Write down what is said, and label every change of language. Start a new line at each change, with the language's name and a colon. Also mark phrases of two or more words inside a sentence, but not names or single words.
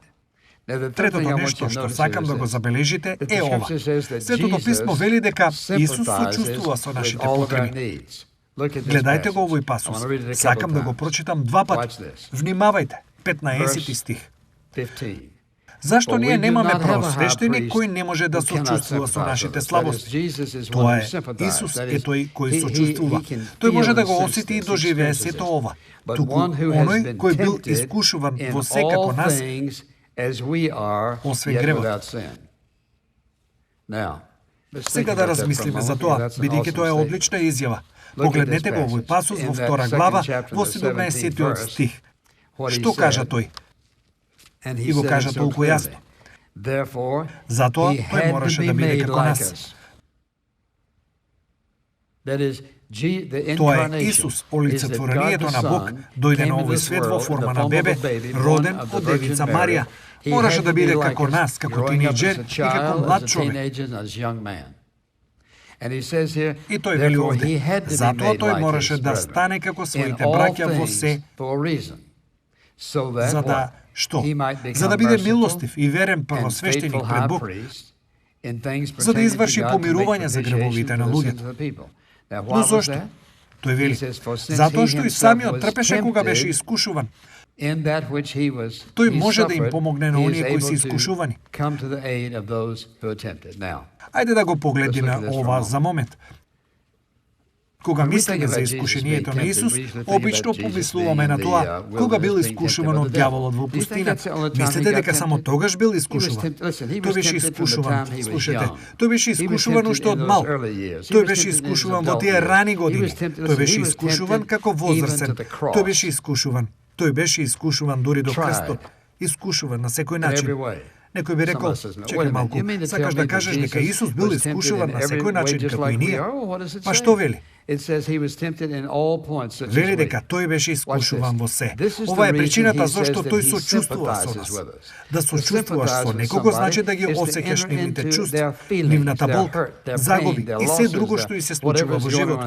English: Now, the third
Macedonian: третото
English: thing I want
Macedonian: нешто
English: you to
Macedonian: што
English: notice
Macedonian: сакам да го
English: is
Macedonian: забележите
English: that
Macedonian: е
English: the
Macedonian: ова.
English: Scripture says that
Macedonian: Светото писмо вели дека Исус сочувствува со
English: sympathizes with
Macedonian: нашите
English: all of our
Macedonian: потреби.
English: needs. Look at this
Macedonian: Гледајте го
English: passage.
Macedonian: овој
English: I
Macedonian: пасус.
English: want to read it a couple
Macedonian: Сакам да го
English: times.
Macedonian: прочитам два пати.
English: Watch this.
Macedonian: Внимавајте, 15 стих. 15. Зашто
English: For
Macedonian: ние
English: we do
Macedonian: немаме
English: not have a high
Macedonian: првосвещеник
English: priest
Macedonian: кој не може да
English: who cannot
Macedonian: сочувствува со
English: sympathize
Macedonian: нашите
English: with us.
Macedonian: слабости?
English: That is, Jesus is one
Macedonian: Тоа
English: who
Macedonian: е,
English: sympathizes.
Macedonian: Исус
English: That
Macedonian: е
English: is,
Macedonian: тој кој
English: he
Macedonian: сочувствува.
English: can
Macedonian: Тој може
English: feel
Macedonian: да
English: and
Macedonian: го
English: sense
Macedonian: осети и
English: this,
Macedonian: доживее
English: experiences
Macedonian: сето
English: this.
Macedonian: ова.
English: But
Macedonian: Туку
English: one who has
Macedonian: оној
English: been
Macedonian: кој бил
English: tempted
Macedonian: искушуван
English: in
Macedonian: во се
English: all
Macedonian: како нас,
English: things as we are,
Macedonian: освен
English: yet
Macedonian: гревот.
English: without sin. Now, let's think
Macedonian: Сега да
English: about that for a
Macedonian: размислиме за
English: moment,
Macedonian: тоа,
English: because that's an
Macedonian: бидејќи тоа е
English: awesome
Macedonian: одлична изјава.
English: Look at
Macedonian: Погледнете
English: this
Macedonian: го овој
English: passage.
Macedonian: пасус во
English: In that
Macedonian: втора
English: second
Macedonian: глава,
English: chapter,
Macedonian: во
English: the 17 verse,
Macedonian: стих.
English: what he
Macedonian: Што кажа
English: said.
Macedonian: тој?
English: And he
Macedonian: И го
English: said
Macedonian: кажа
English: it so
Macedonian: толку
English: clearly.
Macedonian: јасно.
English: Therefore,
Macedonian: Затоа
English: he
Macedonian: тој
English: had to
Macedonian: мораше
English: be
Macedonian: да биде
English: made
Macedonian: како
English: like
Macedonian: нас.
English: us. That is, the
Macedonian: Тоа е
English: incarnation
Macedonian: Исус,
English: is that God
Macedonian: олицетворението
English: the
Macedonian: на Бог,
English: Son
Macedonian: дојде
English: came
Macedonian: на
English: in
Macedonian: овој
English: this
Macedonian: свет во
English: world in the
Macedonian: форма на
English: form of
Macedonian: бебе,
English: a baby,
Macedonian: роден
English: born of
Macedonian: од
English: the Virgin
Macedonian: девица
English: Mary.
Macedonian: Марија.
English: He
Macedonian: Мораше
English: had
Macedonian: да
English: to be
Macedonian: биде
English: like
Macedonian: како
English: us,
Macedonian: нас, како
English: growing up
Macedonian: тинејџер
English: as a
Macedonian: и како
English: child,
Macedonian: млад
English: as a
Macedonian: човек.
English: teenager, and as a young man. And he says here,
Macedonian: И тој вели
English: therefore he
Macedonian: овде,
English: had to be
Macedonian: затоа
English: made
Macedonian: тој
English: like
Macedonian: мораше
English: his
Macedonian: да
English: brethren
Macedonian: стане како
English: in
Macedonian: своите
English: all
Macedonian: браќа во
English: things
Macedonian: се,
English: for a reason, so that
Macedonian: за да
English: what?
Macedonian: што?
English: He might
Macedonian: За да
English: become
Macedonian: биде
English: merciful
Macedonian: милостив и верен
English: and
Macedonian: првосвещеник
English: faithful
Macedonian: пред
English: high
Macedonian: Бог,
English: priest in things
Macedonian: за да
English: pertaining to
Macedonian: изврши
English: God to make
Macedonian: помирување за
English: propitiation
Macedonian: гревовите на
English: for the sins
Macedonian: луѓето.
English: of the people. Now,
Macedonian: Но
English: why was
Macedonian: зошто?
English: that?
Macedonian: Тој вели,
English: He says, for since
Macedonian: затоа
English: he
Macedonian: што и
English: himself
Macedonian: самиот
English: was
Macedonian: трпеше кога беше
English: tempted
Macedonian: искушуван.
English: in that which he was,
Macedonian: Тој
English: he
Macedonian: може да им
English: suffered,
Macedonian: помогне на
English: he is
Macedonian: оние кои
English: able
Macedonian: се
English: to
Macedonian: искушувани.
English: come to the aid of those who are tempted. Now,
Macedonian: Ајде да го погледнеме
English: Let's look at this for a
Macedonian: ова
English: moment.
Macedonian: за момент. Кога
English: When we think
Macedonian: мислиме
English: about
Macedonian: за
English: Jesus
Macedonian: искушението
English: being
Macedonian: на
English: tempted,
Macedonian: Исус,
English: we usually think
Macedonian: обично
English: about Jesus
Macedonian: помислуваме
English: being
Macedonian: на
English: in
Macedonian: тоа
English: the
Macedonian: кога бил
English: wilderness, being
Macedonian: искушуван
English: tempted by
Macedonian: од
English: the
Macedonian: дјаволот во
English: devil. Do you think
Macedonian: пустина.
English: that's the only time he
Macedonian: Мислите
English: got
Macedonian: дека само
English: tempted?
Macedonian: тогаш бил
English: He was
Macedonian: искушуван?
English: tempted- listen, he was
Macedonian: Тој беше
English: tempted from the
Macedonian: искушуван,
English: time he was
Macedonian: слушате,
English: young.
Macedonian: тој беше
English: He was
Macedonian: искушуван
English: tempted
Macedonian: уште
English: in
Macedonian: од
English: those
Macedonian: мал.
English: early years. He
Macedonian: Тој
English: was
Macedonian: беше
English: tempted in his
Macedonian: искушуван во
English: adult
Macedonian: тие
English: years.
Macedonian: рани
English: He
Macedonian: години.
English: was tempted-
Macedonian: Тој
English: listen,
Macedonian: беше
English: he was
Macedonian: искушуван
English: tempted
Macedonian: како
English: even
Macedonian: возрастен.
English: to the cross.
Macedonian: Тој беше искушуван. Тој беше искушуван дури до
English: Tried.
Macedonian: крстот. Искушуван на секој
English: In
Macedonian: начин.
English: every way.
Macedonian: Некој би рекол, чекај малку, сакаш да кажеш дека Исус бил искушуван на секој начин како и ние? Па што вели? Вели дека тој беше искушуван во се. Ова е причината зашто тој сочувствува со нас. Да сочувствуваш со некого значи да ги осеќаш нивните чувства, нивната болка, загуби и се друго што и се случува во животот.